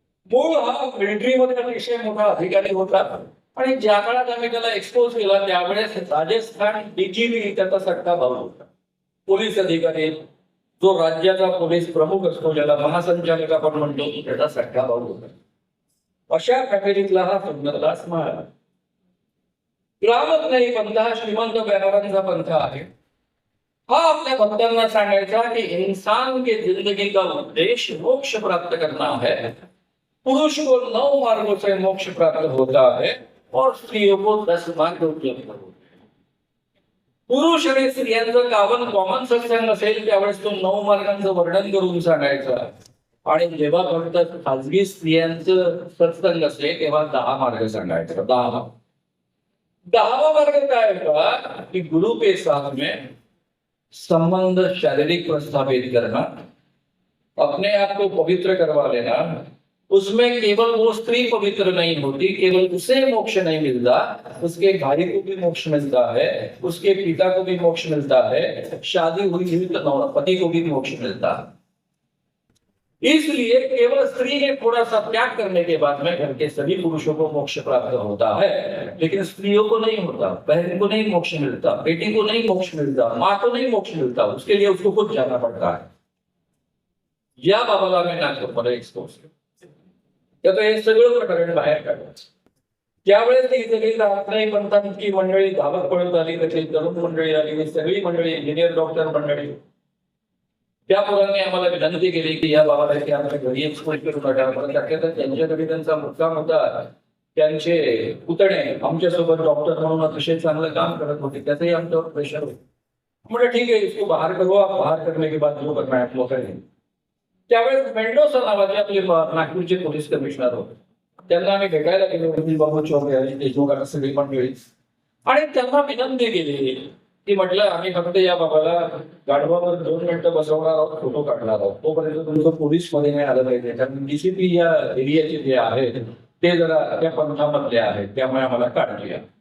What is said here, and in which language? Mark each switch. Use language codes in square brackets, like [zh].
[mr] मूळ हा मिलिटरीमध्ये अतिशय मोठा अधिकारी होता, आणि ज्या काळात आम्ही त्याला एक्सपोज केला त्यावेळेस राजस्थान डीजीपी त्याचा सख्खा भाऊ होता, पोलीस अधिकारी, जो राज्याचा पोलीस प्रमुख असतो, ज्याला महासंचालक आपण म्हणतो, त्याचा सख्खा भाऊ होता। अशा फॅमिलीतला हा सुंदरदास महाराज। रामस्नेही पंथ हा श्रीमंत व्यापाऱ्यांचा पंथ आहे। हा आपल्या भक्तांना सांगायचा कि [hi] इंसान की जिंदगी का उद्देश्य मोक्ष प्राप्त करना है, पुरुष को 9 मार्गों से मोक्ष प्राप्त होता है और स्त्रियों को 10 मार्ग उपलब्ध होते हैं। [mr] पुरुष आणि स्त्रियांचं कॉमन सत्संग असेल त्यावेळेस तो 9 मार्गांचं वर्णन करून सांगायचा, आणि जेव्हा फक्त खाजगी स्त्रियांचं सत्संग असेल तेव्हा 10 मार्ग सांगायचा। 10वां मार्ग काय होता कि [hi] गुरु के साथ में संबंध शारीरिक प्रस्थापित करना, अपने आप को पवित्र करवा लेना। उसमें केवल वो स्त्री पवित्र नहीं होती, केवल उसे मोक्ष नहीं मिलता, उसके भाई को भी मोक्ष मिलता है, उसके पिता को भी मोक्ष मिलता है, शादी हुई तो पति को भी मोक्ष मिलता है। इसलिए केवल स्त्री ने थोड़ा सा त्याग करने के बाद में घर के सभी पुरुषों को मोक्ष प्राप्त होता है, लेकिन स्त्रियों को नहीं होता, बहन को नहीं मोक्ष मिलता, बेटी को नहीं मोक्ष मिलता, माँ को नहीं मोक्ष मिलता, उसके लिए उसको खुद जाना पड़ता है। [mr] या बाबाला मी नागपूरमध्ये एक्सपोज केलं, हे सगळं प्रकरण बाहेर काढलं। त्यावेळेस ही सगळी रामस्नेही पंथांची मंडळी धावत पळत आली, त्याची तरुण मंडळी आली, सगळी मंडळी इंजिनियर डॉक्टर मंडळी, त्या पोरांनी आम्हाला विनंती केली की या बाबाला की आम्हाला घरी एक्सपोज करू नका, पण त्यांच्या घरी त्यांचा मुक्काम होता, त्यांचे पुतणे आमच्यासोबत डॉक्टर म्हणून अतिशय चांगलं काम करत होते, त्याचंही आमच्यावर प्रेशर होतं। म्हणजे ठीक आहे, [hi] इसको बाहर करो, आप बाहर करने के बाद जो करना है वो करेंगे। [mr] त्यावेळेस मेंडोसा नावाचे आपले नागपूरचे पोलीस कमिशनर होते, त्यांना आम्ही भेटायला गेलो, बाबा चौक देशमुखांना सगळी मंडळी, आणि त्यांना विनंती केली की म्हटलं आम्ही फक्त या बाबाला गाढवावर 2 मिनिटं बसवणार आहोत, फोटो काढणार आहोत, तोपर्यंत तुमचं पोलीस मध्ये नाही आलं पाहिजे, कारण डीसीपी या एरियाचे जे आहेत ते जरा त्या पंथामधले आहेत, त्यामुळे आम्हाला काढूया।